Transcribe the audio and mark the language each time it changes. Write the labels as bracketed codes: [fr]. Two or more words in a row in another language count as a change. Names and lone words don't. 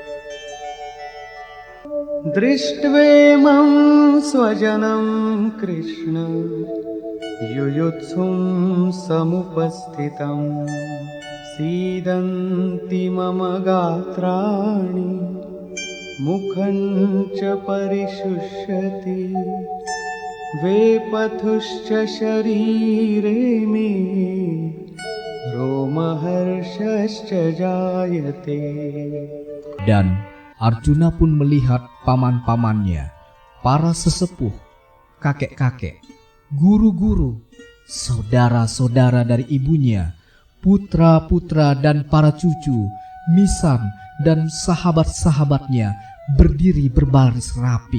[sa] दृष्ट्वेमं स्वजनं कृष्ण युयुत्सुं समुपस्थितं सीदन्ति मम गात्राणि मुखं च परिशुष्यति वेपथुश्च शरीरे मे रोमहर्षश्च जायते। [id] Dan Arjuna pun melihat paman-pamannya, para sesepuh, kakek-kakek, guru-guru, saudara-saudara dari ibunya, putra-putra dan para cucu, misan dan sahabat-sahabatnya berdiri berbaris rapi.